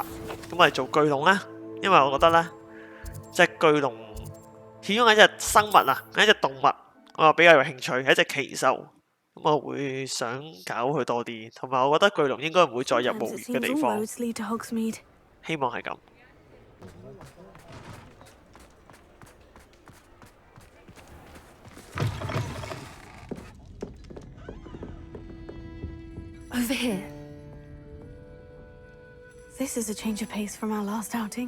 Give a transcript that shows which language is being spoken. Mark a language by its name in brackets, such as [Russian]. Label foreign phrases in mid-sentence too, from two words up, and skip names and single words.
[Cantonese] 咁我哋做巨龍啦，因為我覺得咧，即係巨龍始終係一隻生物啊，係一隻動物，我比較有興趣，係一隻奇獸。咁我會想搞佢多啲，同埋我覺得巨龍應該唔會再入無緣嘅地方。希望係咁。 [English] Over here. This is a change of pace from our last outing.